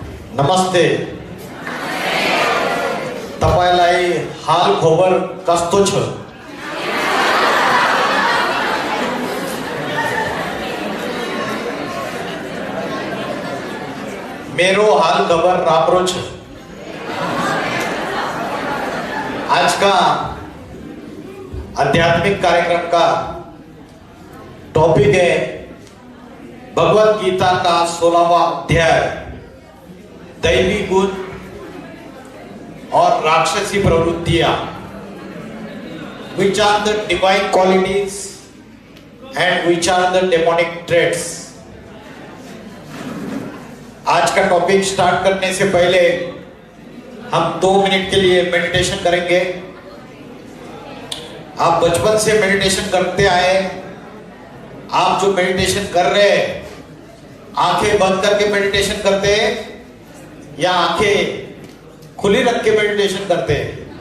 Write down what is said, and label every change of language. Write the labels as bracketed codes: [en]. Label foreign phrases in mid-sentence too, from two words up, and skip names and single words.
[ne] नमस्ते। तपाईलाई हाल खबर कस्तो छ? मेरो हाल खबर राम्रो छ। [hi] आज का आध्यात्मिक कार्यक्रम का टॉपिक है भगवत गीता का 16वां अध्याय, दैवी गुण और राक्षसी प्रवृत्तियां, [en] which are the divine qualities and which are the demonic traits। [hi] आज का [en] topic start [hi] करने से पहले हम 2 मिनट के लिए मेडिटेशन करेंगे। आप बचपन से मेडिटेशन करते आए, आप जो मेडिटेशन कर रहे हैं आंखें बंद करके मेडिटेशन करते हैं या आंखें खुली रख के मेडिटेशन करते हैं?